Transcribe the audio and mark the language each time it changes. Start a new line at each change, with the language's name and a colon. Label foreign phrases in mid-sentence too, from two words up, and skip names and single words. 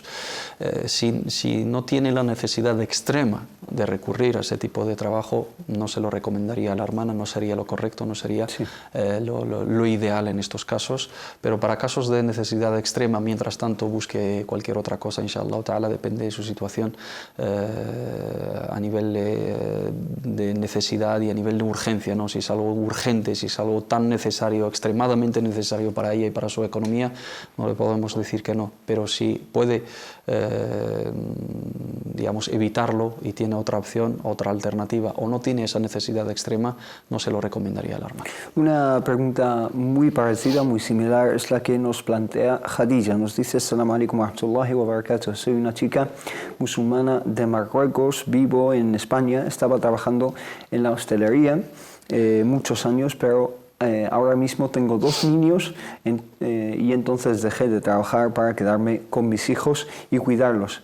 Spanish: Si no tiene la necesidad extrema de recurrir a ese tipo de trabajo, no se lo recomendaría a la hermana, no sería lo correcto, no sería sí, lo ideal en estos casos, pero para casos de necesidad extrema, mientras tanto busque cualquier otra cosa,
Arabic: إن شاء الله تعالى,
Spanish: depende de su situación a nivel de necesidad y a nivel de urgencia, ¿no? Si es algo urgente, si es algo tan necesario, extremadamente necesario para ella y para su economía, no le podemos decir que no, pero si puede, digamos, evitarlo y tiene otra opción, otra alternativa, o no tiene esa necesidad extrema, no se lo recomendaría al hermano. Una pregunta muy parecida, muy similar, es la que nos plantea Khadija. Nos dice:
Arabic: السلام عليكم ورحمة الله وبركاته.
Spanish: Soy una chica musulmana de Marruecos, vivo en España, estaba trabajando en la hostelería muchos años, pero ahora mismo tengo 2 niños y entonces dejé de trabajar para quedarme con mis hijos y cuidarlos.